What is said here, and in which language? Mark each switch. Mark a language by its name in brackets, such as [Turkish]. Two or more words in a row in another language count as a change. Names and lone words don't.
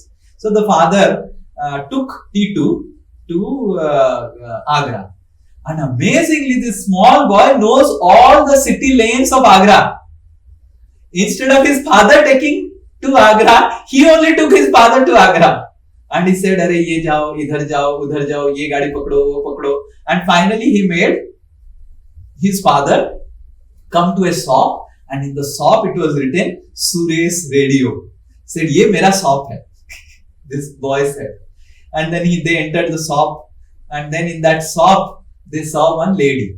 [English] So the father took T2 to Agra. And amazingly, this small boy knows all the city lanes of Agra. Instead of his father taking to Agra, he only took his father to Agra. And he said, Arey, [Hindi] ये जाओ, इधर जाओ, उधर जाओ, ये गाड़ी पकड़ो, वो पकड़ो. [English] And finally, he made his father come to a shop, and in the shop it was written Suresh Radio. Said, [Hindi] ये मेरा शॉप है. [English] This boy said. And then they entered the shop, and then in that shop they saw one lady.